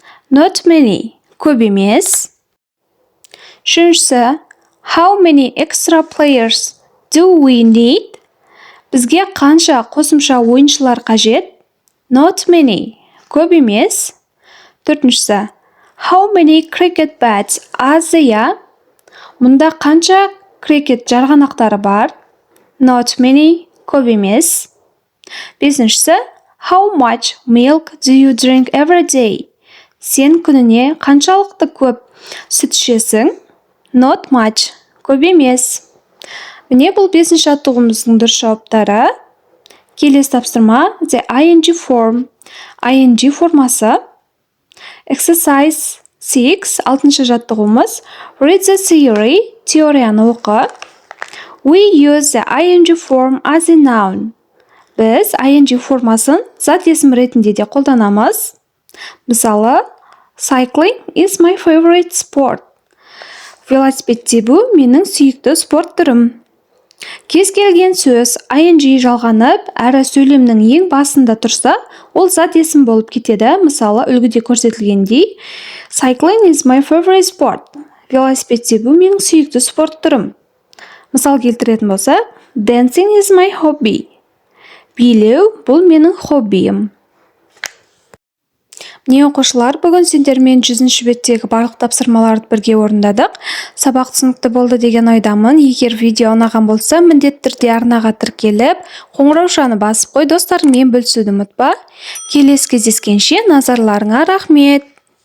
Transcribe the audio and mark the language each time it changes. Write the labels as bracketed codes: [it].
[en] Not many. [kk] Көп емес. [en] Үшіншісі How many extra players do we need? [kk] Бізге қанша қосымша ойыншылар қажет? [en] Not many. [kk] Көп емес. [en] Төртіншісі How many cricket bats are there? [kk] Мұнда қанша крикет жарғанақтары бар? [en] Not many. [kk] Көп емес. [en] Бесіншісі How much milk do you drink every day? [kk] Сен күніне қаншалықты көп сүт ішесің? [en] Not much. [kk] Көп емес. Міне бұл 5-ші жаттығуымыздың дұрыс жауаптары. Келесі тапсырма [en] the ing form. [kk] ing формасы. [en] Exercise 6. [kk] 6-ші жаттығуымыз. [en] Read the theory. [kk] Теорияны оқы. [en] We use the ing form as a noun. [kk] Біз ing формасын зат есім ретінде де қолданамыз. [en] Мысалы, cycling is my favorite sport. [kk] Велосипед тебу менің сүйікті спорт түрім. Кез келген сөз ing жалғанып, әрі сөйлемнің ең басында тұрса, ол зат есім болып кетеді. Мысалы, үлгіде көрсетілгендей, [en] Cycling is my favorite sport. [kk] Велосипед тебу менің сүйікті спорт түрім. Мысал келтіретін болса, [en] Dancing is my hobby. [kk] Билеу бұл менің хоббиім. Міне оқушылар, бүгін сендермен 100-ші беттегі барлық тапсырмаларды бірге орындадық. Сабақ түсінікті болды деген ойдамын. Егер видео ұнаған болса, міндетті түрде арнаға тіркеліп, қоңыраушаны басып қой, достарыңмен бөлісуді ұмытпа. Келесі кездескенше назарларыңа рахмет.